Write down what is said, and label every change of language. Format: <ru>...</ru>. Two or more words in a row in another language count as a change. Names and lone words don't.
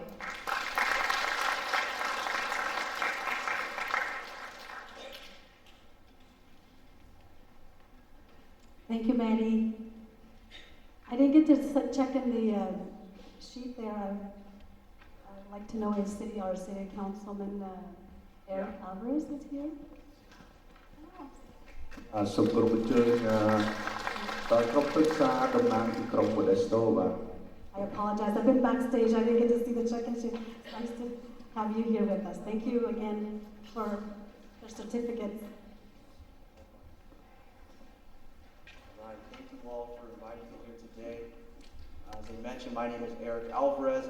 <en>Thank you, Maddie. I didn't get to check in the sheet there. I'd like to know if our city councilman Eric Alvarez is here.</en> <km>សូមគោរពអញ្ជើញដល់ក្រុមប្រឹក្សាតំណាងទីក្រុង Modesto បាទ</km> <en>I apologize. I've been backstage. I didn't get to see the check-in sheet. It's nice to have you here with us. Thank you again for the certificate. all for inviting me here today. As I mentioned, my name is Eric Alvarez.</en>